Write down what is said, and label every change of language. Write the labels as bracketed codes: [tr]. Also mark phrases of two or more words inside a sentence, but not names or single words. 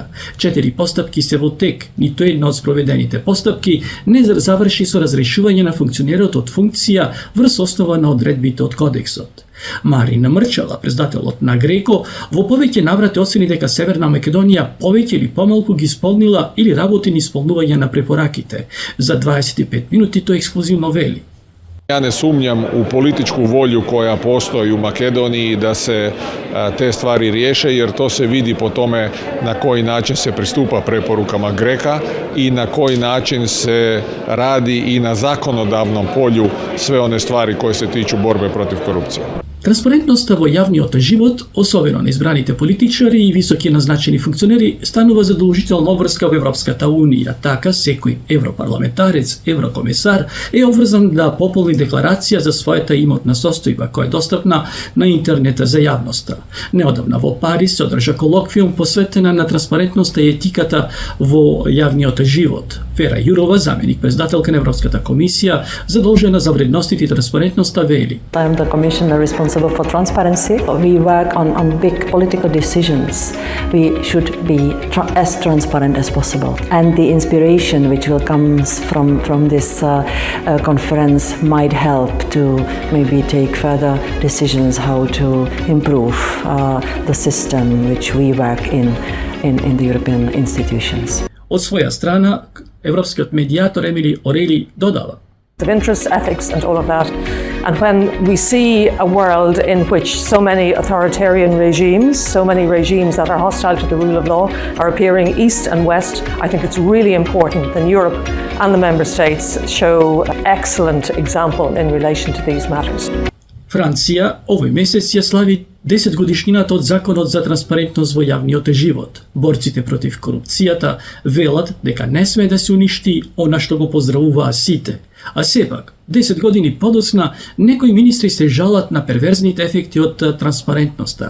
[mk] 4 постапки се во тек, ниту една од спроведените постапки не заврши со разрешување на функционерот од функција врз основа на одредбите од кодексот. Марина Мрчала, председателот на ГРЕКО, во повеќе наврати оцени дека Северна Македонија повеќе или помалку ги исполнила или работи на исполнување на препораките. За 25 минути тој ексклузивно вели: [bs] Ja ne sumnjam u političku volju koja postoji u Makedoniji da se te stvari riješe, jer to se vidi po tome na koji način se pristupa preporukama GREKA i na koji način se radi i na zakonodavnom polju sve one stvari koje se tiču borbe protiv korupcije. [mk] Транспарентноста во јавниот живот, особено на избраните политичари и високи назначени функционери, станува задолжителна обврска во Европската Унија. Така, секој европарламентарец, еврокомесар е обврзан да пополни декларација за својата имотна состојба, која е достапна на интернет за јавноста. Неодамна во Париз се одржа колоквиум посветена на транспарентноста и етиката во јавниот живот. Вера Јурова, заменик председателка на Европската комисија, задолжена за вредностите и транспарентноста, вели: [en] I am the commissioner responsible for transparency. We work on big political decisions. We should be as transparent as possible. And the inspiration which will come from this conference might help to maybe take further decisions how to improve the system which we work in the European institutions. [mk] Од своја страна, европскиот медијатор Емили Орели додава: [en] of interest, ethics and all of that. And when we see a world in which so many authoritarian regimes, so many regimes that are hostile to the rule of law are appearing east and west, I think it's really important that Europe and the member states show excellent example in relation to these matters. [mk] Франција овој месец ја слави 10 годишнината од Законот за транспарентност во јавниот живот. Борците против корупцијата велат дека не смее да се уништи она што го поздравуваа сите. А сепак, 10 години подоцна, некои министри се жалат на перверзните ефекти од транспарентноста.